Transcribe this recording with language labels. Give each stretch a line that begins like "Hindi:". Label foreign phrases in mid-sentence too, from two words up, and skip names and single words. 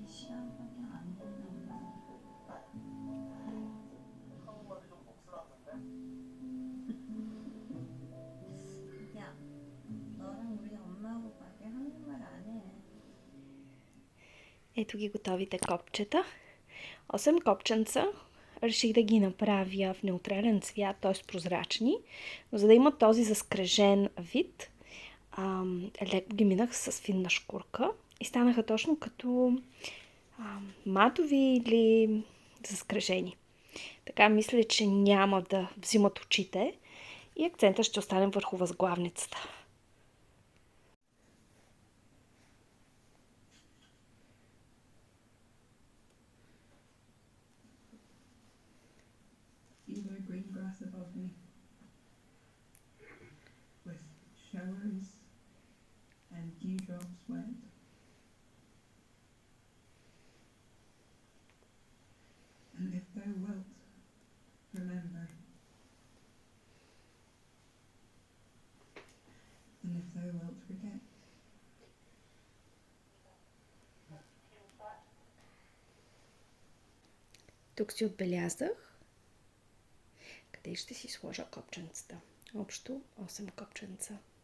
Korean: 샤워밖에 안 했나 봐. 야, 너랑 우리 엄마하고 가게 한국말 안 해.
Bulgarian: Ето ги готовите копчета. 8 копченца. Реших да ги направя в неутрален цвят, т.е. прозрачни, но за да имат този заскрежен вид, леко ги минах с финна шкурка и станаха точно като матови или заскрежени. Така мисля, че няма да взимат очите и акцента ще остане върху възглавницата.
English: See my green grass above me, with showers and dewdrops wet. And if thou wilt, remember. And if thou wilt forget.
Bulgarian: Тук си отбелязах къде ще си сложа копченцата. Общо 8 копченца.